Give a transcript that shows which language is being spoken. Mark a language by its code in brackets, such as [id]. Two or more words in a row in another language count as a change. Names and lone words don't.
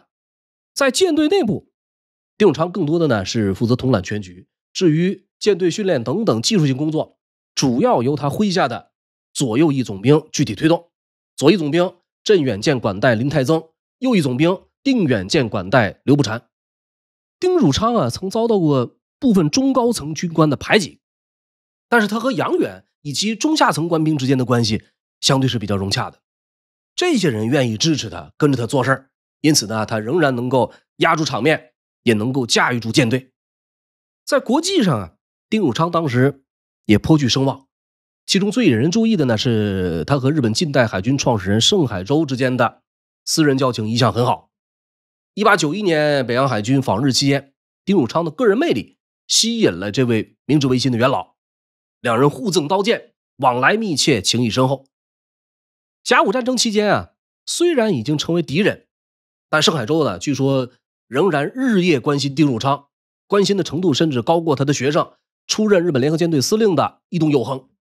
[zh] 在艦隊內部，丁汝昌更多的是負責統攬全局，至於艦隊訓練等等技術性工作，主要由他麾下的左右翼總兵具體推動。左翼總兵鎮遠艦管帶林泰增，右翼总兵定遠艦管帶劉步蟾。丁汝昌曾遭到過部分中高层軍官的排擠，但是他和杨远以及中下層官兵之間的關係相對是比較融洽的，這些人願意支持他，跟着他做事，因此呢，他仍然能夠壓住場面，也能夠駕馭住艦隊。在國際上丁汝昌当時也颇具声望，其中最引人注意的呢是他和日本近代海軍創始人盛海舟之間的私人交情一向很好。1891年北洋海軍訪日期間，丁汝昌的個人魅力吸引了這位明治維新的元老，兩人互赠刀劍，往來密切，情誼深厚。甲午戰爭期間雖然已經成為敵人，但盛海舟呢，據說仍然日夜關心丁汝昌，關心的程度甚至高過他的學生出任日本联合舰隊司令的伊东佑亨。